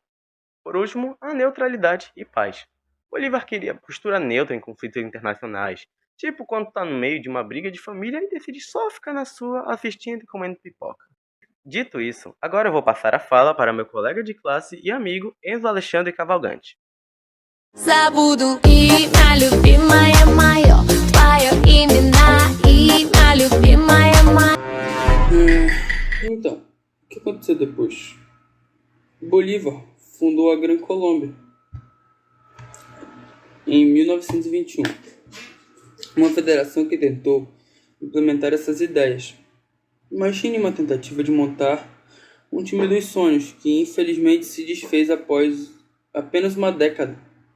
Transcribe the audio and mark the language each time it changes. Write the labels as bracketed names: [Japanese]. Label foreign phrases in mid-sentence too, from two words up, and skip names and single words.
[Portuguese] Por último, a neutralidade e paz. Bolívar queria postura neutra em conflitos internacionais, tipo quando está no meio de uma briga de família e decide só ficar na sua assistindo e comendo pipoca. Dito isso, agora eu vou passar a fala para meu colega de classe e amigo Enzo Alexandre Cavalgante. [Russian] Забуду имя любимое мое, твое имя любимое мое. [Portuguese] Então, o que aconteceu depois? Bolívar fundou a Gran Colômbia em 1921, uma federação que tentou implementar essas ideias. Imagine uma tentativa de montar um time dos sonhos que infelizmente se desfez após apenas uma década.